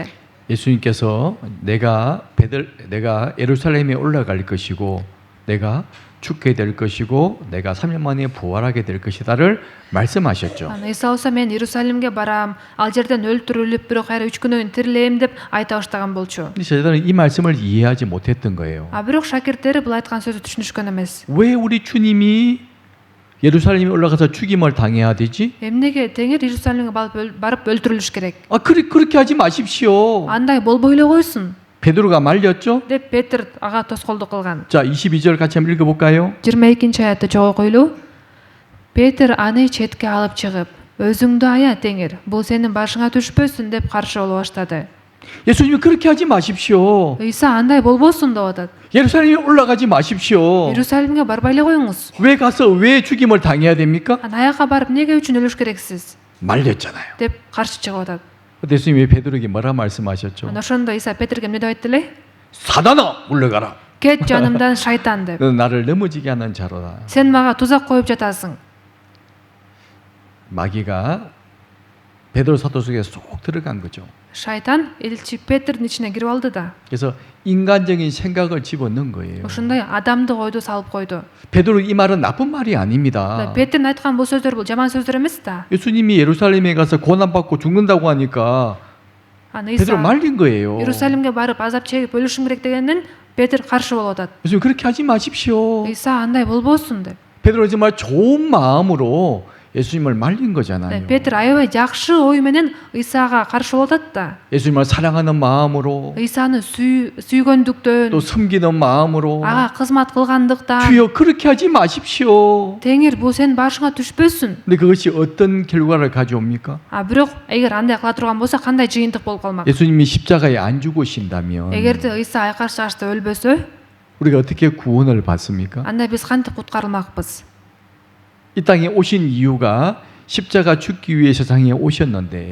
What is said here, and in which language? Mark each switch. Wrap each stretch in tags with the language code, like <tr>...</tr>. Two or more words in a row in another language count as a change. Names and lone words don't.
<ko>예수님께서 내가 예루살렘에 올라갈 것이고 내가 죽게 될 것이고 내가 3년 만에 부활하게 될 것이다를 말씀하셨죠.</ko> <ky>Ыйса болсо мен Иерусалимге барам, ал жерден өлтүрүлүп, бирок кайра 3 күнөн кийин тирилем деп айта баштаган болчу.</ky> <ko>근데 저들은 이 말씀을 이해하지 못했던 거예요.</ko> <ky>Бирок шакирттери бул айткан сөздү түшүнүшкөн эмес.</ky> <ko>왜 우리 주님이 예루살렘에 올라가서 죽임을 당해야 되지?</ko> <ky>Эмнеге теңир Иерусалимге барып өлтүрүлүш керек?</ky> <ko>그렇게 하지 마십시오.</ko> <ky>Андай болбой эле койсун</ky> <ko>베드로가 말렸죠?</ko> <ky>деп Петр ага тоскоолдук кылган.</ky> <ko>자, 22절 같이 한번 읽어볼까요?</ko> <ky>22-аятты чогуу окуйлу. Петр аны четке алып чыгып, өзүңдү ая теңир, бул сенин башыңа түшпөсүн деп каршы боло баштады.</ky> <ko>예수님이 그렇게 하지 마십시오.</ko> <ky>ыйса андай болбосун деп атат.</ky> <ko>예루살렘에 올라가지 마십시오.</ko> <ky>Иерусалимге барбай эле коюңуз.</ky> <ko>왜 죽임을 당해야 됩니까?</ko> <ky>Аяка барып эмнеге үчүн өлүш керексиз</ky> <ko>말렸잖아요.</ko> <ky>деп каршы чыгып атат.</ky> <ko>예수님이 베드로에게 뭐라 말씀하셨죠?</ko> <ky>Ошондо ыйса Петрге эмне деп айтты эле?</ky> <ko>사단아, 물러가라.</ko> <ky>Кет жанымдан шайтан деп.</ky> <ko>너는 나를 넘어지게 하는 자로다.</ko> <ky>Сен мага тузак коюп жатасың.</ky> <ko>마귀가 베드로 사도 속에 쏙 들어간 거죠.</ko> <ky>Шайтан элчи Петрдин ичине кирип алды да.</ky> <ko>그래서 인간적인 생각을 집어넣은 거예요.</ko> <ky>Ошондой адамдык ойду салып койду.</ky> <ko>베드로 이 말은 나쁜 말이 아닙니다.</ko> <ky>Петрдин айткан бул сөздөр бул жаман сөздөр эмес да.</ky> <ko>예수님이 예루살렘에 가서 고난받고 죽는다고 하니까</ko> <ky>Аны 베드로 ыйса</ky> <ko>말린 거예요.</ko> <ky>Иерусалимге барып азап чегип өлүшүң керек дегенден Петр каршы болуп атат.</ky> <ko>예수님 그렇게 하지 마십시오.</ko> <ky>ыйса андай болбосун деп.</ky> <ko>베드로 정말 좋은 마음으로 예수님을 말린 거잖아요.</ko> <ky>Петр аябай жакшы ой менен ыйсага каршы болуп атат да.</ky> <ko>예수님을 사랑하는 마음으로</ko> <ky>ыйсаны сүйгөндүктөн,</ky> <ko>또 섬기는 마음으로</ko> <ky>ага кызмат кылгандыктан,</ky> <ko>주여 그렇게 하지 마십시오.</ko> <ky>теңир бул сенин башыңа түшпөсүн.</ky> <ko>근데 그것이 어떤 결과를 가져옵니까?</ko> <ky>Бирок эгер андай кыла турган болсо кандай жыйынтык болуп калмак?</ky> <ko>예수님이 십자가에 안 죽으신다면</ko> <ky>эгерде ыйса айкаш чыгышта өлбөсө,</ky> <ko>우리가 어떻게 구원을 받습니까?</ko> <ky>анда биз кантип куткарылмакпыз?</ky> <ko>이 땅에 오신 이유가 십자가 죽기 위해 세상에 오셨는데</ko>